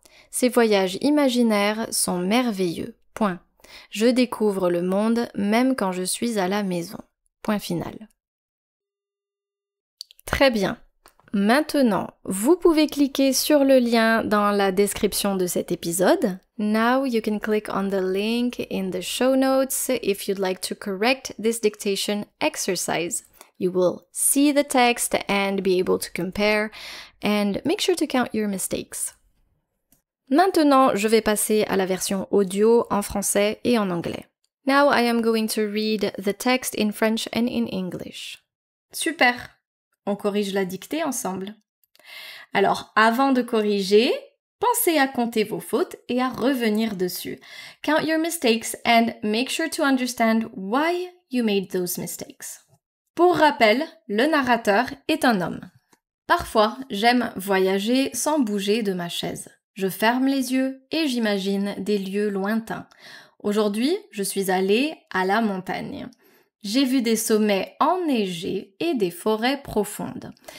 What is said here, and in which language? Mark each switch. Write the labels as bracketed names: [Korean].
[French] Ces voyages imaginaires sont merveilleux. Point. Je découvre le monde même quand je suis à la maison. Point final. Très bien. Maintenant, vous pouvez cliquer sur le lien dans la description de cet épisode. [English] Now you can click on the link in the show notes if you'd like to correct this dictation exercise. You will see the text and be able to compare and make sure to count your mistakes. [French] Maintenant, je vais passer à la version audio en français et en anglais. [English] Now I am going to read the text in French and in English. [French] Super! On corrige la dictée ensemble. Alors, avant de corriger, pensez à compter vos fautes et à revenir dessus. [English] Count your mistakes and make sure to understand why you made those mistakes. [French] Pour rappel, le narrateur est un homme. Parfois, j'aime voyager sans bouger de ma chaise. Je ferme les yeux et j'imagine des lieux lointains. Aujourd'hui, je suis allée à la montagne. J'ai vu des sommets enneigés et des forêts profondes.